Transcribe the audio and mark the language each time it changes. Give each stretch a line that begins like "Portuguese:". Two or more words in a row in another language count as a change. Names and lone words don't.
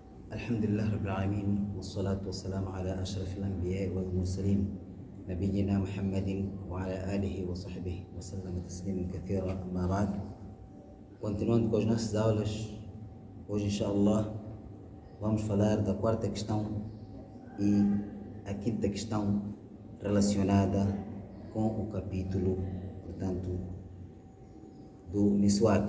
Arabic: الحمد لله رب العالمين والصلاة والسلام على أشرف الأنبياء والمرسلين نبينا محمد وعلى آله وصحبه وسلم تسليما كثيرا. أما بعد,
Portuguese: continuando com as nossas aulas, hoje inshallah vamos falar da quarta questão e a quinta questão relacionada com o capítulo, portanto, do Miswak.